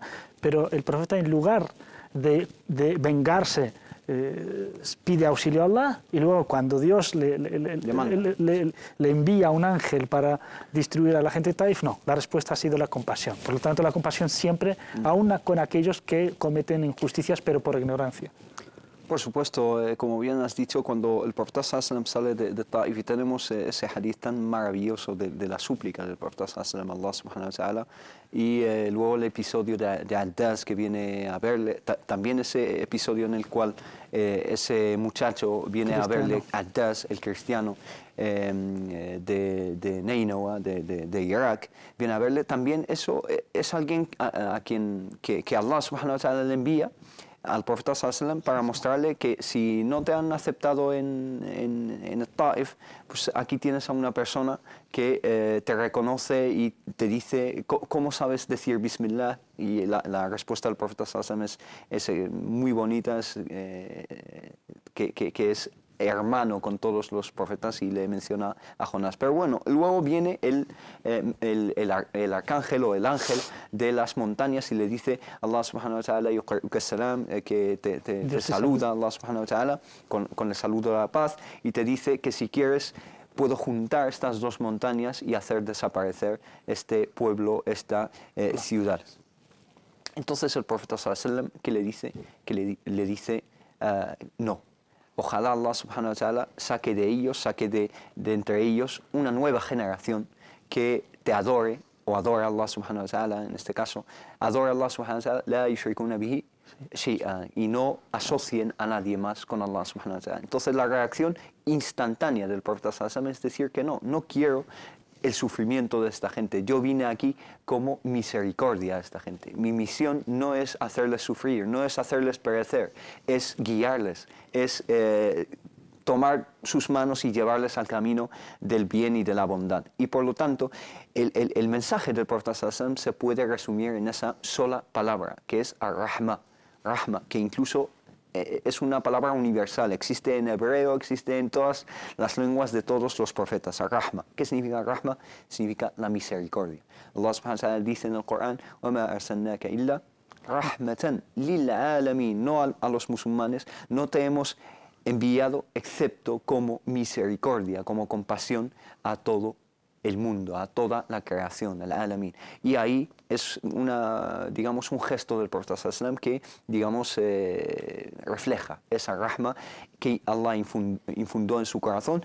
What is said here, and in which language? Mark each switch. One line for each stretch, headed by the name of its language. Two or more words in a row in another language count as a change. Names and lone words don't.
Spanish: Pero el profeta, en lugar de vengarse, pide auxilio a Allah, y luego cuando Dios le envía a un ángel para destruir a la gente de Taif, no, la respuesta ha sido la compasión. Por lo tanto, la compasión siempre, aún con aquellos que cometen injusticias, pero por ignorancia. Por supuesto, como bien has dicho, cuando el profeta sallallahu sale de Taif, y tenemos ese hadith tan maravilloso de la súplica del profeta
Arabic: صلى الله الله سبحانه وتعالى,
Spanish: y luego el episodio de Addaz, que viene a verle, también ese episodio en el cual ese muchacho viene a verle, Addaz, el cristiano de Nainawa, de Irak, viene a verle. También eso es alguien a quien que
Arabic: الله سبحانه وتعالى
Spanish: le envía al profeta
Arabic: صلى الله عليه وسلم
Spanish: para mostrarle que si no te han aceptado en el Taif, pues aquí tienes a una persona que te reconoce y te dice cómo sabes decir Bismillah, y la respuesta del profeta
Arabic: صلى الله عليه وسلم
Spanish: es muy bonita, que es hermano con todos los profetas, y le menciona a Jonás. Pero bueno, luego viene el arcángel o el ángel de las montañas y le dice
Arabic: الله سبحانه وتعالى
Spanish: que te saluda
Arabic: الله سبحانه وتعالى
Spanish: con el saludo de la paz, y te dice que si quieres puedo juntar estas dos montañas y hacer desaparecer este pueblo, esta ciudad. Entonces el profeta
Arabic: صلى الله عليه وسلم,
Spanish: que le dice no. Ojalá
Arabic: الله سبحانه وتعالى
Spanish: saque de entre ellos una nueva generación que te adore, o adore a
Arabic: الله سبحانه وتعالى,
Spanish: en este caso, adore a
Arabic: الله سبحانه وتعالى لا يشركون به شيئا,
Spanish: y no asocien a nadie más con
Arabic: الله سبحانه وتعالى.
Spanish: Entonces la reacción instantánea del profeta
Arabic: صلى الله عليه وسلم
Spanish: es decir que no quiero el sufrimiento de esta gente. Yo vine aquí como misericordia a esta gente. Mi misión no es hacerles sufrir, no es hacerles perecer, es guiarles, es tomar sus manos y llevarles al camino del bien y de la bondad. Y por lo tanto, el mensaje del profeta
Arabic: صلى الله عليه وسلم
Spanish: se puede resumir en esa sola palabra, que es
Arabic: الرحمة، رحمة,
Spanish: que incluso es una palabra universal, existe en hebreo, existe en todas las lenguas de todos los profetas. Ar-Rahma. ¿Qué significa Rahma? Significa la misericordia.
Arabic: الله سبحانه وتعالى
Spanish: dice en el Corán:
Arabic: وَمَا أَرْسَلْنَاكَ إِلَّا رَحْمَةً لِلْعَالَمِينَ.
Spanish: No a los musulmanes, no te hemos enviado excepto como misericordia, como compasión a todo el mundo, a toda la creación,
Arabic: العالمين.
Spanish: Y ahí es digamos, un gesto del Profeta ﷺ que, digamos, refleja esa rahma que Allah infundó en su corazón.